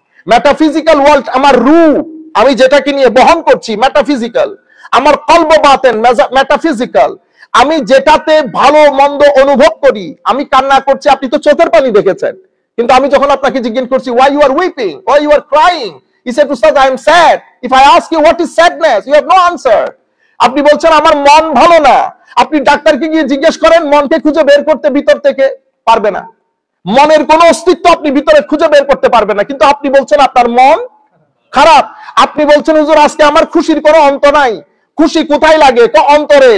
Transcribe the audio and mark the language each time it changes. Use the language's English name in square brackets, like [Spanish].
[Bangla] Metaphysical world আমার রূহ, আমি যেটাকে নিয়ে বহন করছি মেটাফিজিক্যাল। আমার কলব বাতেন মেটাফিজিক্যাল। আমি যেটাতে ভালো মন্দ অনুভব করি, আমি কান্না করছি, আপনি তো চোখের পানি দেখেছেন, কিন্তু আমি যখন আপনাকে জিজ্ঞেস করছি [English] why you are weeping, why you are crying, he said ustad I am sad. If I ask you what is sadness, you have no answer. [Bangla] আপনি বলছেন আমার মন ভালো না, আপনি ডাক্তারকে গিয়ে জিজ্ঞেস করেন মনকে খুঁজে বের করতে, ভিতর থেকে পারবে না। মনের কোনো অস্তিত্ব আপনি ভিতরে খুঁজে বের করতে পারবে না, কিন্তু আপনি বলছেন আপনার মন খারাপ। আপনি বলছেন হুজুর আজকে আমার খুশির কোনো অন্ত নাই। খুশি কোথায় লাগে? অন্তরে।